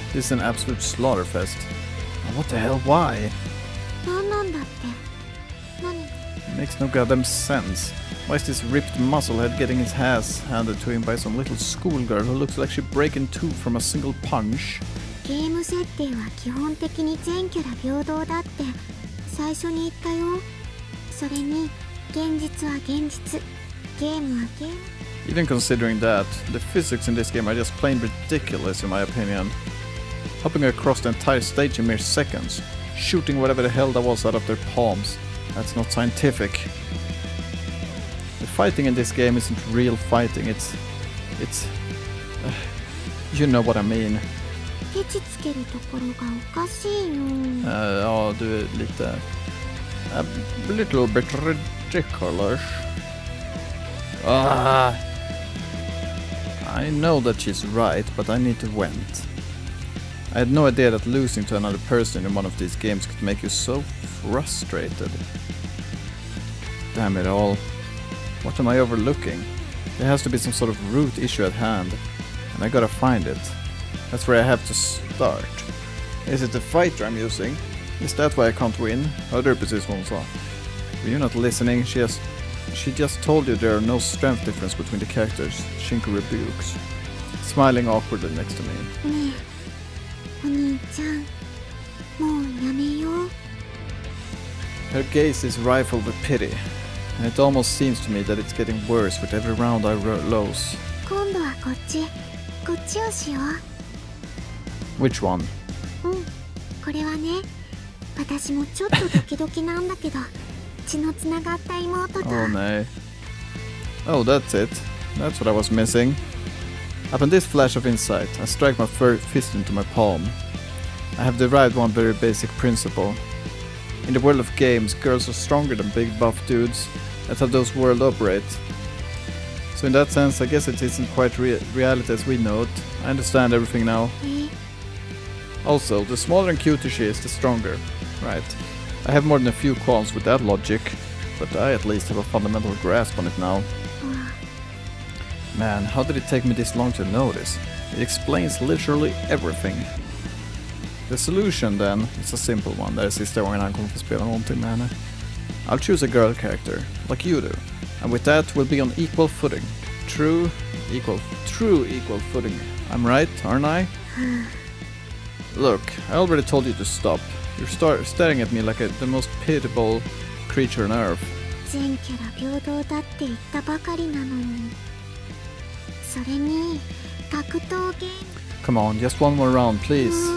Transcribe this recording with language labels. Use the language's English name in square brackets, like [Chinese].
[English] This is an absolute slaughterfest. What the hell, why? [Japanese] 何なんだって。何？ [English] It makes no goddamn sense. Why is this ripped musclehead getting his ass handed to him by some little schoolgirl who looks like she'd break in two from a single punch? [Japanese] ゲーム設定は基本的に全キャラ平等だって最初に言ったよ。それに現実は現実、ゲームはゲーム。 [English] Even considering that, the physics in this game are just plain ridiculous in my opinion. Hopping across the entire stage in mere seconds, shooting whatever the hell that was out of their palms. That's not scientific. The fighting in this game isn't real fighting, it's you know what I mean. [Japanese] ケチつけるところがおかしいよ。 [Swedish] Ja, du är lite... [English] A little bit ridiculous. I know that she's right, but I need to vent. I had no idea that losing to another person in one of these games could make you so frustrated. Damn it all. What am I overlooking? There has to be some sort of root issue at hand, and I gotta find it. That's where I have to start. Is it the fighter I'm using? Is that why I can't win? [Swedish] Hörde du precis vad hon sa? [English] Were you not listening? She just told you there are no strength difference between the characters. Shinku rebukes, smiling awkwardly next to me. [Japanese] ねえ、お兄ちゃん、もうやめよう。 [English] Her gaze is rifled with pity, and it almost seems to me that it's getting worse with every round I lose. [Japanese] 今度はこっちをしよう。 [English] Which one? [Japanese] これはね、私もちょっとドキドキなんだけど、血のつながった妹と。 [English] Oh no. Oh, that's it. That's what I was missing. Upon this flash of insight, I strike my fist into my palm. I have derived one very basic principle. In the world of games, girls are stronger than big buff dudes. That's how those worlds operate. So in that sense, I guess it isn't quite reality as we know it. I understand everything now. Also, the smaller and cuter she is, the stronger. Right. I have more than a few qualms with that logic, but I at least have a fundamental grasp on it now. Man, how did it take me this long to notice? It explains literally everything. The solution then is a simple one. [Swedish] Det är sista gången han kommer få spela någonting med henne. [English] I'll choose a girl character, like you do. And with that, we'll be on equal footing. True equal footing. I'm right, aren't I? Look, I already told you to stop. You're staring at me like the most pitiable creature on earth. [Japanese] 全キャラ平等だって言ったばかりなのに。それに格闘ゲーム。 [English] Come on, just one more round, please.